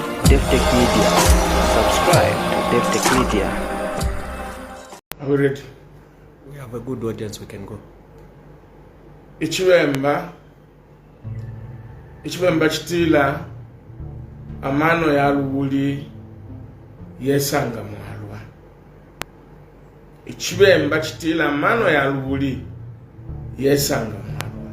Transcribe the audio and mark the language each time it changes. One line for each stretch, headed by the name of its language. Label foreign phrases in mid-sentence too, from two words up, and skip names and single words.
English: Davi-tech-media. Subscribe to Davi-tech-media. Are we ready? We have a good audience, we can go.
Bemba: Ichibemba chitila amano ya lubuli yesanga mwalwa. Ichibemba chitila amano ya lubuli yesanga mwalwa.